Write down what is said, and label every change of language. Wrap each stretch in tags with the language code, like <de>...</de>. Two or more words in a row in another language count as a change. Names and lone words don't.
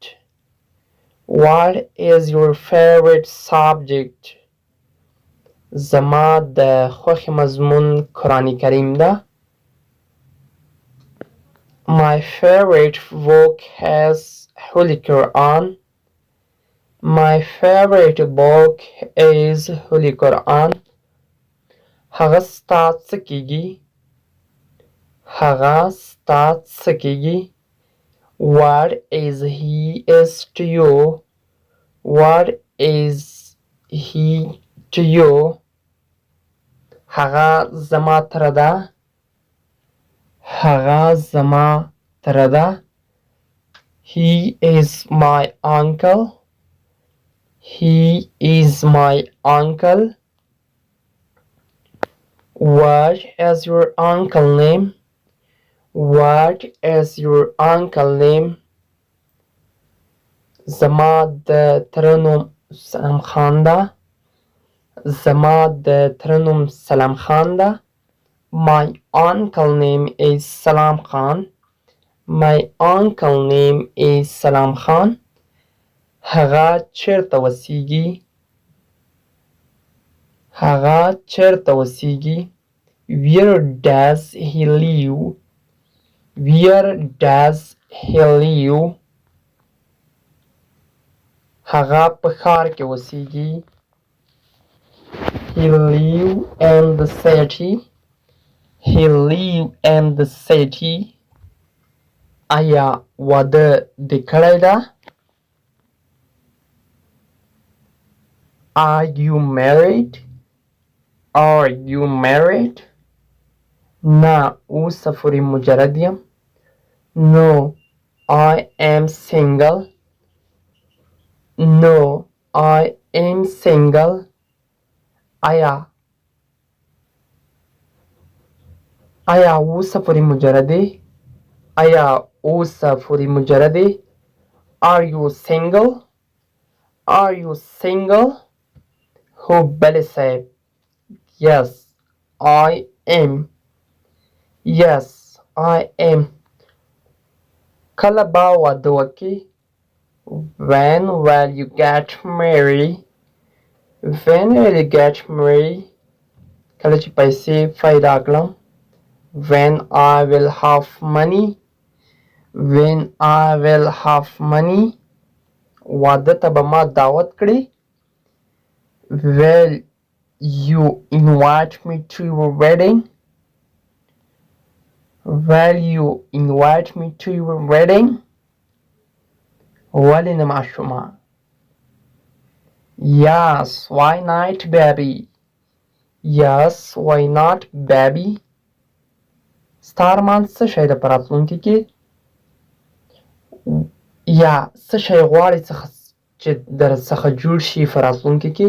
<en>What is your favorite subject?</en> <ps>زما د خوښې مضمون قرآن کریم ده.</ps> <en>My favorite book has Holy Quran. My favorite book is Holy Quran.</en> <ps>هغه ستا څه کیږي؟ هغه ستا څه کیږي؟</ps> <en>What is he is to you? What is he to you?</en> <ps>هغه زما تره ده. هغه زما تره ده.</ps> <en>He is my uncle. He is my uncle. What is your uncle name? What is your uncle name?</en> <ps>زما د تره نوم سلام خان ده. زما د تره نوم سلام خان ده.</ps> <en>My uncle name is Salam Khan. My uncle name is Salam Khan.</en> <ps>هغه چیرته اوسیږي؟ هغه چیرته اوسیږي؟</ps> <en>Where does he live? Where does he live?</en> <ps>هغه په ښار کې اوسیږي.</ps> <en>He live in the city. He live in the city.</en> <ps>آیا واده دې کړی ده؟</ps> <en>Are you married? Are you married?</en> <ps>نه اوس فوری مجرد یم.</ps> <en>No, I am single. No, I am single.</en> <ps>آیا اوس فوری مجردی؟ آیا اوس فوری مجردی؟</ps> <en>Are you single? Are you single?</en> <ps>هو بله صاحب.</ps> <en>Yes, I am. Yes, I am.</en> <ps>کله به واده وکړې؟</ps> <en>When will you get married? When will you get married?</en> <ps>کله چې پیسې پیدا کړم.</ps> <en>When I will have money. When I will have money.</en> <ps>واده ته به ما دعوت کړې؟</ps> <en>Will you invite me to your wedding? Will you invite me to your wedding?</en> <ps>ولې نه ماشومه؟</ps> <en>Yes, why not baby? Yes, why not baby?</en> <ps>ستا ارمان څه شی ده په راتلونکي کې؟ یا څه شی غواړې چې در څخه جوړ شي په راتلونکي کې؟</ps>